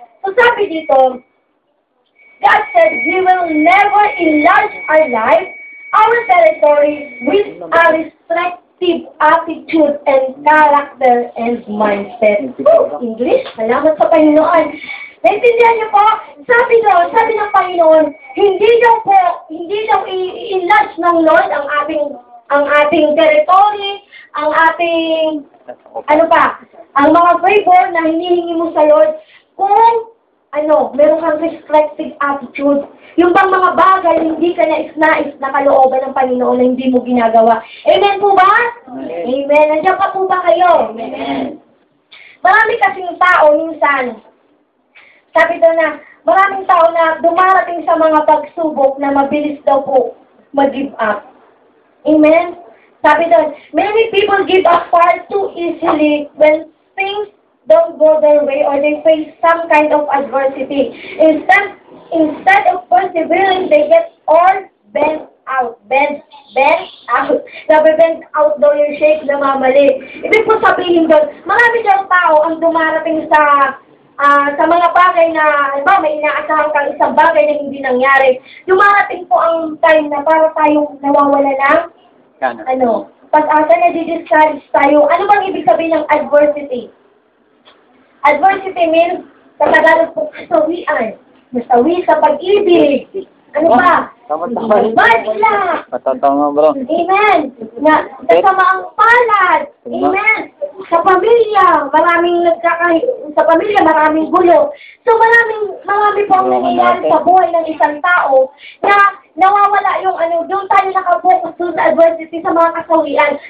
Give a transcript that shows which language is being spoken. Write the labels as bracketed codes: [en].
[en] So, [tl] sabi dito, [en] God said, He will never enlarge our life, our territory, with a restrictive attitude and character and mindset. [tl] English, salamat sa Panginoon. Naintindihan niyo po? Sabi ng Panginoon, hindi daw i-enlarge ng Lord ang ating territory, ang ating, ang mga favor na hinihingi mo sa Lord, kung meron kang restrictive attitude. Yung bang mga bagay, hindi ka nais na kalooban ng Panginoon na hindi mo ginagawa. Amen po ba? Amen. Nandiyan pa po ba kayo? Amen. Marami kasing tao, minsan, sabi daw na, maraming tao na dumarating sa mga pagsubok na mabilis daw po mag-give up. Amen? Sabi daw, [en] many people give up far too easily when things don't go their way or they face some kind of adversity. instead of persevering, they get all bent out. [tl] Bent out. Nabe-bent out daw yung shape na mamali. Ibig po sabihin doon, marami daw tao ang dumarating sa mga bagay na, halimbawa, may inaasahan kang isang bagay na hindi nangyari. Dumarating po ang time na para tayong nawawala ng, pag-asa na di-discourage tayo. Ano bang ibig sabihin ng adversity? Adversity means, sa Tagalog po, kasawian. Masawi sa pag-ibig. Ano ba? Badla! Matatawa bro. Amen! Kasama ang palad. Amen! Sa pamilya, sa pamilya, maraming gulo. So, marami po ang nangyayari sa buhay ng isang tao na nawawala yung doon tayo nakapokus doon sa adversity, sa mga kasawian.